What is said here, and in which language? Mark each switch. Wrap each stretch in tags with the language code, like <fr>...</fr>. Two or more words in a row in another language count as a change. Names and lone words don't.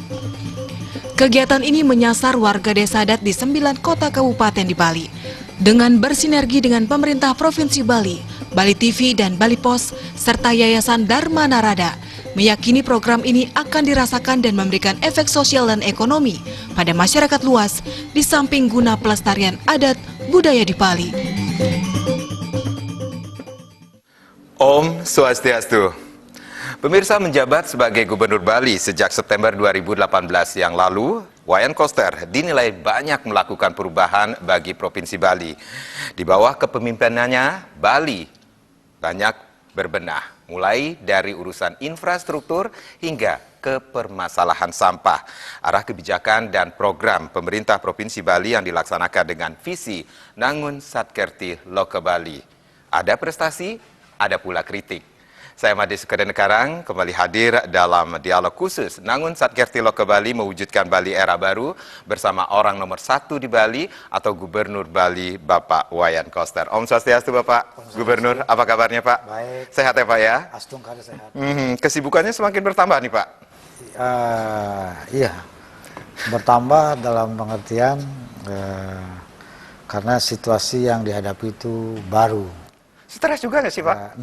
<id>Kegiatan ini menyasar warga desa adat di 9 kota kabupaten di Bali. Dengan bersinergi dengan pemerintah Provinsi Bali, Bali TV dan Bali Pos, serta Yayasan Dharma Narada, meyakini program ini akan dirasakan dan memberikan efek sosial dan ekonomi pada masyarakat luas, di samping guna pelestarian adat budaya di Bali.</id> <ban>Om Swastiastu.</ban> <id>Pemirsa, menjabat sebagai Gubernur Bali sejak September 2018 yang lalu, Wayan Koster dinilai banyak melakukan perubahan bagi Provinsi Bali. Di bawah kepemimpinannya, Bali banyak berbenah, mulai dari urusan infrastruktur hingga ke permasalahan sampah. Arah kebijakan dan program pemerintah Provinsi Bali yang dilaksanakan dengan visi Nangun Satkerti Loka Bali. Ada prestasi, ada pula kritik. Saya Made Sukadenekarang kembali hadir dalam dialog khusus Nangun Satkerti Loka Bali mewujudkan Bali era baru bersama orang nomor 1 di Bali atau Gubernur Bali Bapak Wayan Koster.</id> <ban>Om Swastiastu</ban> <id>Bapak Gubernur, apa kabarnya Pak? Baik. Sehat ya Pak ya? Astung kada sehat. Kesibukannya semakin bertambah nih Pak? Iya, bertambah dalam pengertian karena situasi yang dihadapi itu baru. Stres juga nggak sih Pak?</id>